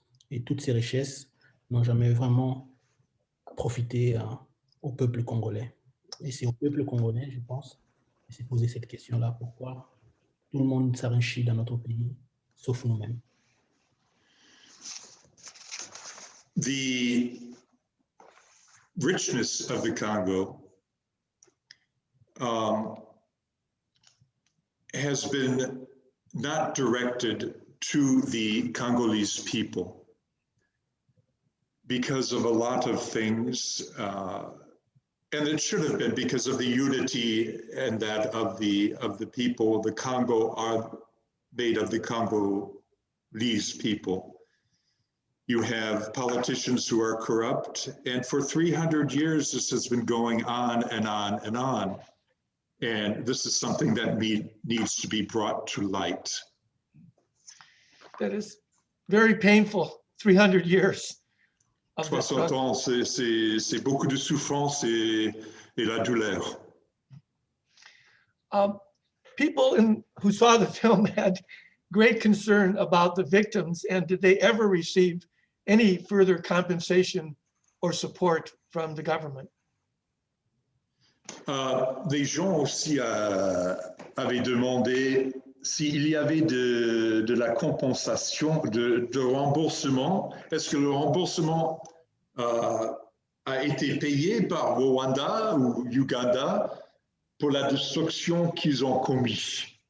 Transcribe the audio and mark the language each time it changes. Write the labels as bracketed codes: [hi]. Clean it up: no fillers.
[fr] Et toutes ces richesses n'ont jamais vraiment profité au peuple congolais. Et c'est au peuple congolais, je pense, qui s'est posé cette question-là, pourquoi tout le monde s'enrichit dans notre pays, sauf nous-mêmes. [en] The richness of the Congo has been not directed to the Congolese people because of a lot of things, and it should have been because of the unity and that of the people. The Congo are made of the Congolese people. You have politicians who are corrupt, and for 300 years this has been going on and on and on. And this is something that needs to be brought to light. That is very painful, 300 years. [fr] 60 ans, c'est beaucoup de souffrance et la douleur. [en] People who saw the film had great concern about the victims, and did they ever receive any further compensation or support from the government? [fr] Des gens aussi avaient demandé s'il y avait de la compensation, de remboursement. Est-ce que le remboursement a été payé par Rwanda ou Uganda pour la destruction qu'ils ont commise?